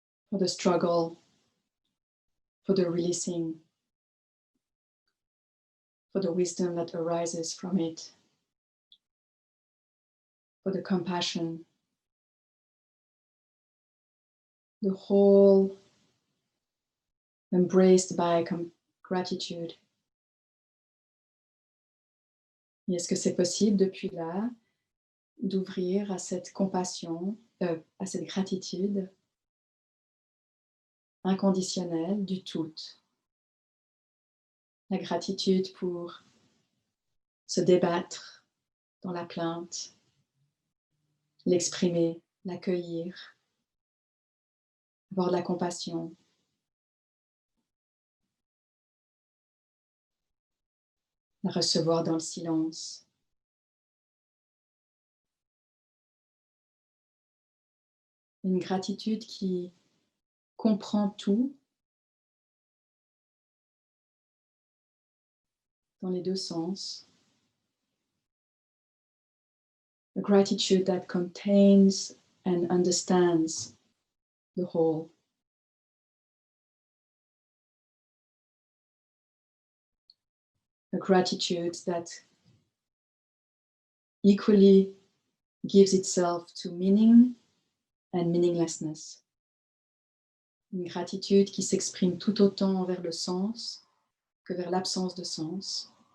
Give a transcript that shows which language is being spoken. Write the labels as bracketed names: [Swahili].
[English] For the struggle, for the releasing, for the wisdom that arises from it, for the compassion, the whole embraced by gratitude. [French] Et est-ce que c'est possible depuis là d'ouvrir à cette compassion, à cette gratitude inconditionnelle du tout? La gratitude pour se débattre dans la plainte, l'exprimer, l'accueillir, avoir de la compassion. La recevoir dans le silence. Une gratitude qui comprend tout dans les deux sens. [English] A gratitude that contains and understands the whole. A gratitude that equally gives itself to meaning and meaninglessness. [French] Une gratitude qui s'exprime tout autant vers le sens que vers l'absence de sens.